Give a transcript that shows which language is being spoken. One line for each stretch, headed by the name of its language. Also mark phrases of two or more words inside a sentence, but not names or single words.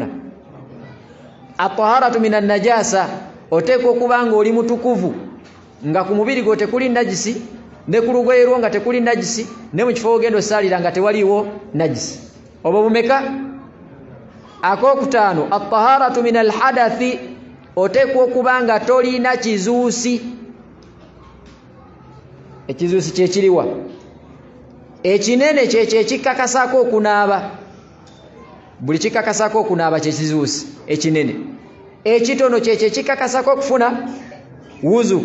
Arabic: الطهارة من النجاسة,
Ganda: oteekwa okuba nga oli mutukuvu, nga ku mubiri gwo tekuli najisi, ne ku lugoye lwo nga tekuli najisi, ne mu kifo ogenda osaalira nga tewaliwo najisi. Obwo bumeka? Akokutaano
Arabic: الطهارة من الحدث,
Ganda: oteekwa okuba nga tolina kizuusi. Ekizuusi kyekiriwa? Ekinene kyekyo ekikakasako okunaaba. Buli kikakasako okunaaba kyekizuusi ekinene. Ekitono kyekyo ekikakasako okufuna wuzu.